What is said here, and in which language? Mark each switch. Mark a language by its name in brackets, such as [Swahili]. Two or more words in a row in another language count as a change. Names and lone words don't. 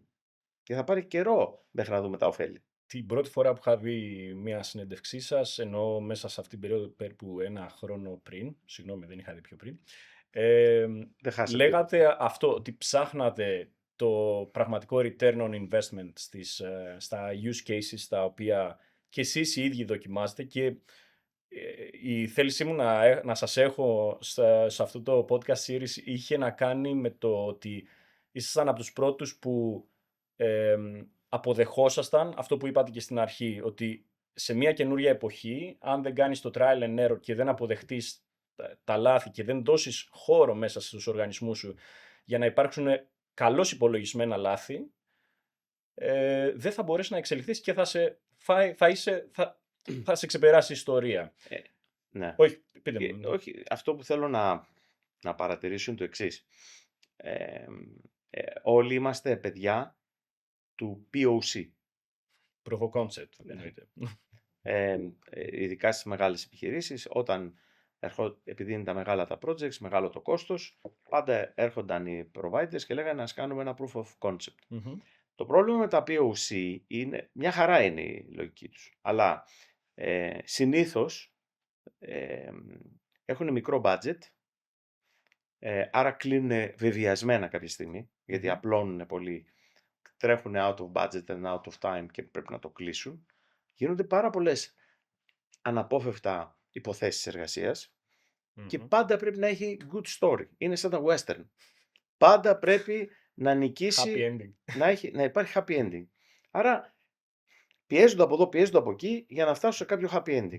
[Greek] Και θα πάρει καιρό μέχρι να δούμε τα ωφέλη. Την πρώτη φορά που είχα δει μια συνέντευξή σας, ενώ μέσα σε αυτήν την περίοδο περίπου ένα χρόνο πριν, συγγνώμη δεν είχα δει πιο πριν, λέγατε αυτό, ότι ψάχνατε το πραγματικό [English] return on investment [Greek] στα [English] use cases [Greek] τα οποία και εσείς οι ίδιοι δοκιμάζετε και η θέλησή μου να σας έχω σε αυτό το [English] podcast series [Greek] είχε να κάνει με το ότι ήσασταν από τους πρώτους που αποδεχόσασταν αυτό που είπατε και στην αρχή, ότι σε μια καινούρια εποχή, αν δεν κάνεις το [English] trial and error [Greek] και δεν αποδεχτείς τα λάθη και δεν δώσεις χώρο μέσα στους οργανισμούς σου για να υπάρξουν καλώς υπολογισμένα λάθη, δεν θα μπορέσει να εξελιχθείς και θα σε ξεπεράσει η ιστορία. Ναι. Όχι, πείτε μου. Όχι, αυτό που θέλω να παρατηρήσω είναι το εξής. Όλοι είμαστε παιδιά του POC. [English] Proof of concept, [Greek] εννοείται. Ειδικά στις μεγάλες επιχειρήσεις, όταν επειδή είναι τα μεγάλα τα projects, μεγάλο το κόστος, πάντα έρχονταν οι providers και λέγανε να κάνουμε ένα [English] proof of concept. [Greek] Το πρόβλημα με τα POC είναι, μια χαρά είναι η λογική τους, αλλά συνήθως έχουν μικρό budget, άρα κλείνουν βεβαιασμένα κάποια στιγμή, γιατί απλώνουν πολύ, τρέχουν [English] out of budget and out of time [Greek] και πρέπει να το κλείσουν. Γίνονται πάρα πολλές αναπόφευκτα υποθέσεις εργασίας και πάντα πρέπει να έχει [English] good story. [Greek] Είναι σαν τα western. Πάντα πρέπει να νικήσει, να υπάρχει [English] happy ending. [Greek] Άρα πιέζονται από εδώ, πιέζονται από εκεί για να φτάσουν σε κάποιο [English] happy ending.